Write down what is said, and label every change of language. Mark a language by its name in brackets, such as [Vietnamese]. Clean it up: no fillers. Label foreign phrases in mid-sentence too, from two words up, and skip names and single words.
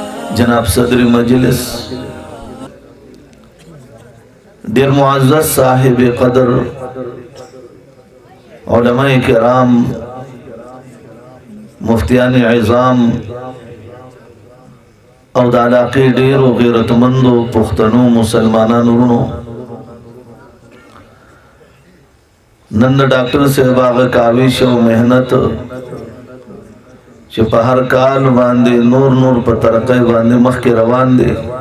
[Pashto] جناب صدر مجلس دیر معزز صاحب قدر علماء کرام مفتیان عظام او د علاقې ډیرو غیرتمندو پښتنو مسلمانانو ورونو نن د ډاکټر صاحب هغه کاوش او مهنت چې په هر کال باندې نور په ترقۍ باندې مخکې روان دي